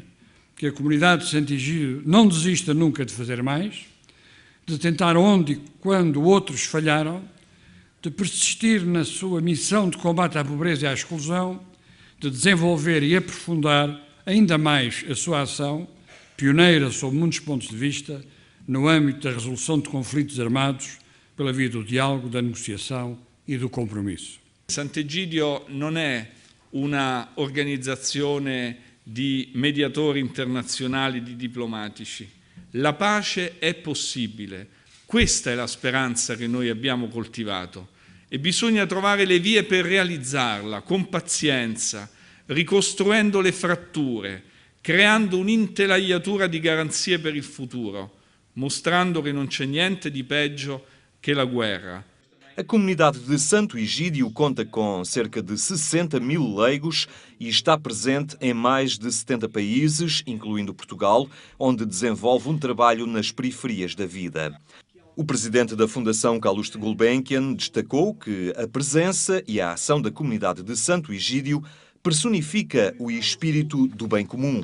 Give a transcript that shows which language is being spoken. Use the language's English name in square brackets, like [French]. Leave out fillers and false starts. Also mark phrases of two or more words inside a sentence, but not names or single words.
[Portuguese] que a comunidade de Santo Egídio não desista nunca de fazer mais, de tentar onde e quando outros falharam, de persistir na sua missão de combate à pobreza e à exclusão, de desenvolver e aprofundar ainda mais a sua ação, pioneira sob muitos pontos de vista, no âmbito da resolução de conflitos armados, pela via do diálogo, da negociação e do compromisso. [Italian] Sant'Egidio non è una organizzazione di mediatori internazionali, di diplomatici. La pace è possibile, questa è la speranza che noi abbiamo coltivato e bisogna trovare le vie per realizzarla con pazienza, ricostruendo le fratture, creando un'intelaiatura di garanzie per il futuro, mostrando che non c'è niente di peggio che la guerra. [Portuguese] A comunidade de Santo Egídio conta com cerca de 60.000 leigos e está presente em mais de 70 países, incluindo Portugal, onde desenvolve um trabalho nas periferias da vida. O presidente da Fundação Calouste Gulbenkian destacou que a presença e a ação da comunidade de Santo Egídio personifica o espírito do bem comum.